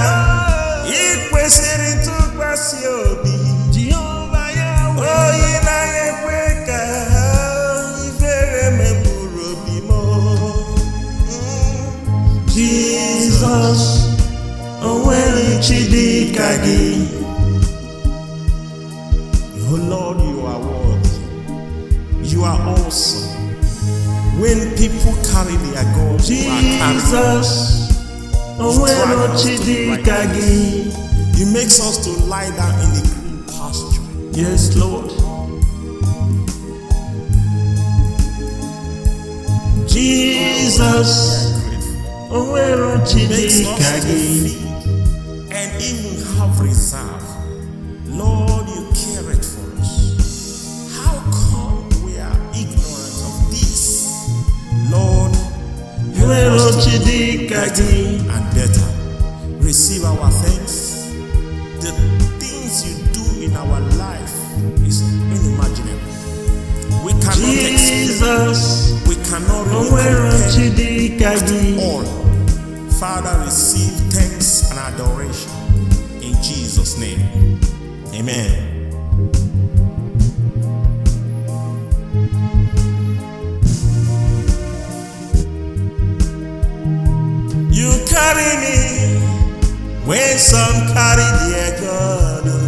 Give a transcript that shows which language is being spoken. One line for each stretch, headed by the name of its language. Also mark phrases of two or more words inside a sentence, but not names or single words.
Igbo: Ị kwesịrị ntụkwasị obi. Oyi naghị ekwe ka ifere meburu obi m. Jesus, o nwere chi dị ka gị.
English: Oh Lord, you are worthy. You are awesome. When people carry their gods, you are carried.
Igbo: Jesus, o nwere chi dị ka gị.
English: He makes us to lie down in the green pasture. Yes, Lord. Jesus,
Igbo: o nwere chi
English: Makes
Igbo: dị
English: us
Igbo: ka
English: to
Igbo: gị.
English: feed and even have reserve. Lord, you cared for us. How come we are ignorant of this? Lord,
Igbo: O nwere chi dị ka gị.
English: and better. Receive our thanks. The things you do in our life is unimaginable. We cannot explain.
Igbo: Jesus,
English: We cannot
Igbo: o
English: really
Igbo: nwere
English: compare
Igbo: chi dị ka gị.
English: all. Father, receive thanks and adoration in Jesus' name. Amen. You carry me when some carry their God.